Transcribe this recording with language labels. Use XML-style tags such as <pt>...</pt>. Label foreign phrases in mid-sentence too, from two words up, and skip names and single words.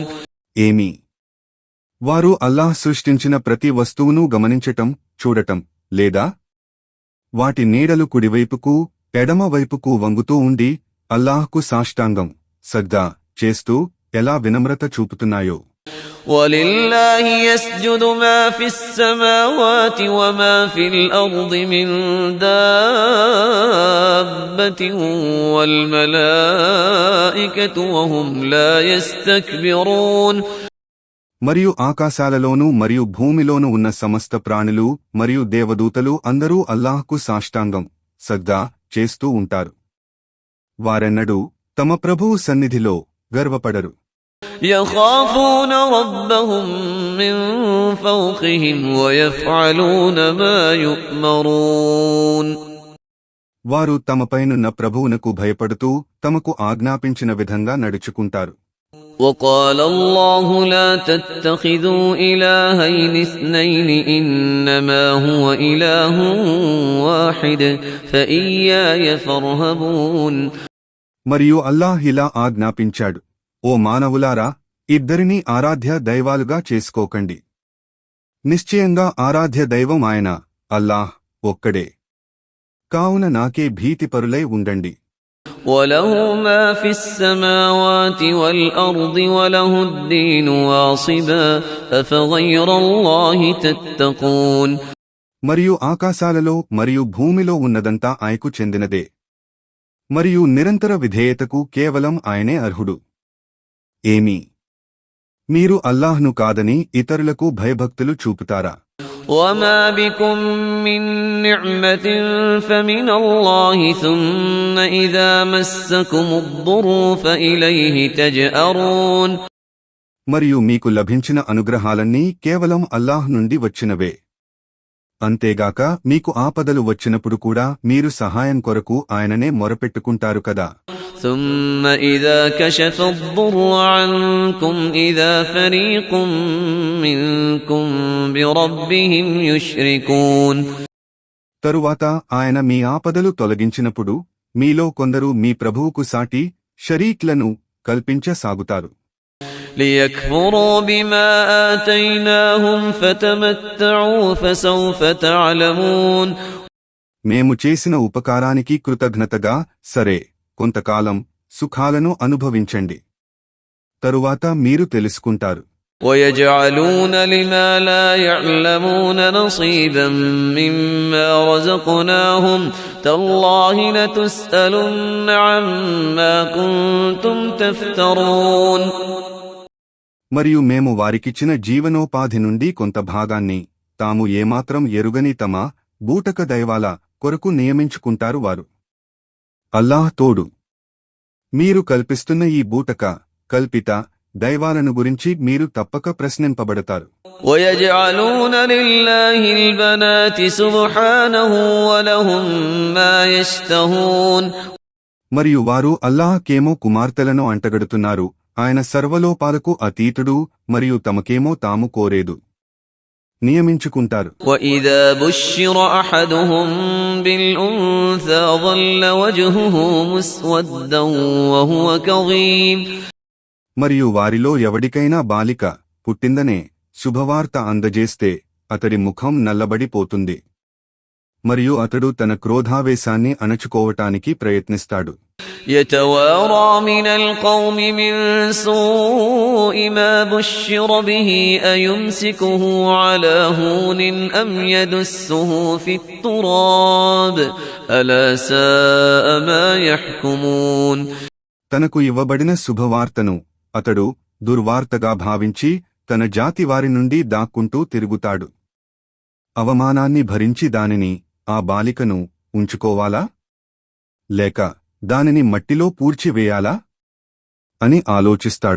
<te>ఏమి వారు అల్లాహ్ సృష్టించిన ప్రతి వస్తువును గమనించటం, చూడటం లేదా? వాటి నీడలు కుడివైపుకు, ఎడమవైపుకు వంగుతూ ఉండి అల్లాహ్కు సాష్టాంగం, సజ్దా చేస్తూ ఎలా వినమ్రత చూపుతున్నాయో.</te> <ar>ولله يسجد ما في السماوات وما في الأرض من دابة والملائكة وهم لا يستكبرون.</ar> <te>మరియు ఆకాశాలలోనూ మరియు భూమిలోనూ ఉన్న సమస్త ప్రాణులు మరియు దేవదూతలు అందరూ అల్లాహ్కు సాష్టాంగం, సజ్దా చేస్తూ ఉంటారు. వారెన్నడూ తమ ప్రభువు సన్నిధిలో గర్వపడరు.</te> <ar>يخافون ربهم من فوقهم ويفعلون ما يؤمرون.</ar> <te>వారు తమపైనున్న ప్రభువునకు భయపడుతూ తమకు ఆజ్ఞాపించిన విధంగా నడుచుకుంటారు.</te> <ar>وقال الله لا تتخذوا إلهين اثنين إنما هو إله واحد فإياي فارهبون.</ar> <te>మరియు అల్లాహ్ ఇలా ఆజ్ఞాపించాడు, ఓ మానవులారా, ఇద్దరినీ ఆరాధ్య దైవాలుగా చేసుకోకండి. నిశ్చయంగా ఆరాధ్య దైవం ఆయన అల్లాహ్ ఒక్కడే. కావున నాకే భీతిపరులై ఉండండి.</te> <ar>وله ما في السماوات والأرض وله الدين واصبا أفغير الله تتقون.</ar> <te>మరియు ఆకాశాలలో మరియు భూమిలో ఉన్నదంతా ఆయనకు చెందినదే. మరియు నిరంతర విధేయతకు కేవలం ఆయనే అర్హుడు. ఏమి మీరు అల్లాహ్ను కాదని ఇతరులకు భయభక్తులు చూపుతారా?</te> <ar>وما بكم من نعمة فمن الله ثم إذا مسكم الضر فإليه تجأرون.</ar> <te>మరియు మీకు లభించిన అనుగ్రహాలన్నీ కేవలం అల్లాహ్ నుండి వచ్చినవే. అంతేగాక మీకు ఆపదలు వచ్చినప్పుడు కూడా మీరు సహాయం కొరకు ఆయననే మొరపెట్టుకుంటారు కదా.</te> <ar>ثم إذا كشف الضر عنكم إذا فريق منكم بربهم يشركون.</ar> <te>తరువాత ఆయన మీ ఆపదలు తొలగించినప్పుడు మీలో కొందరు మీ ప్రభువుకు సాటి షరీక్లను కల్పించసాగుతారు.</te> <ar>ليكفروا بما آتيناهم فتمتعوا فسوف تعلمون.</ar> <te>మేము చేసిన ఉపకారానికి కృతజ్ఞతగా సరే కొంతకాలం సుఖాలను అనుభవించండి, తరువాత మీరు తెలుసుకుంటారు.</te> <ar>ويجعلون لما لا يعلمون نصيبا مما رزقناهم تالله لتسألن عما كنتم تفترون.</ar> <te>మరియు మేము వారికిచ్చిన జీవనోపాధి నుండి కొంత భాగాన్ని తాము ఏమాత్రం ఎరుగని తమ బూటక దైవాల కొరకు నియమించుకుంటారు వారు. అల్లాహ్ తోడు. మీరు కల్పిస్తున్న ఈ బూటక, కల్పిత దైవాలను గురించి మీరు తప్పక ప్రశ్నింపబడతారు.</te> <ar>ويجعلون لله البنات سبحانه ولهم ما يشتهون.</ar> <te>మరియు వారు అల్లాహ్కేమో కుమార్తెలను అంటగడుతున్నారు. ఆయన సర్వలోపాలకు అతీతుడు మరియు తమకేమో తాము కోరేదు నియమించుకుంటారు.</te> <ar>وَإِذَا بُشِّرَ أَحَدُهُم بِالْأُنثَىٰ ظَلَّ وَجْهُهُ مُسْوَدًّا وَهُوَ كَظِيمٌ.</ar> <te>మరియు వారిలో ఎవడికైనా బాలిక పుట్టిందనే శుభవార్త అందజేస్తే అతడి ముఖం నల్లబడిపోతుంది మరియు అతడు తన క్రోధావేశాన్ని అణచుకోవటానికి ప్రయత్నిస్తాడు.</te> <ar>يَتَوَارَىٰ مِنَ الْقَوْمِ مِن سُوءِ مَا بُشِّرَ بِهِ أَيُمْسِكُهُ عَلَىٰ هُونٍ أَمْ يَدُسُّهُ فِي التُّرَابِ أَلَا سَاءَ مَا يَحْكُمُونَ.</ar> <te>తనకు ఇవ్వబడిన శుభవార్తను అతడు దుర్వార్తగా భావించి తన జాతి వారి నుండి దాక్కుంటూ తిరుగుతాడు. అవమానాన్ని భరించి దానిని, ఆ బాలికను ఉంచుకోవాలా లేక దానిని మట్టిలో పూడ్చివేయాలా అని ఆలోచిస్తాడు.</te>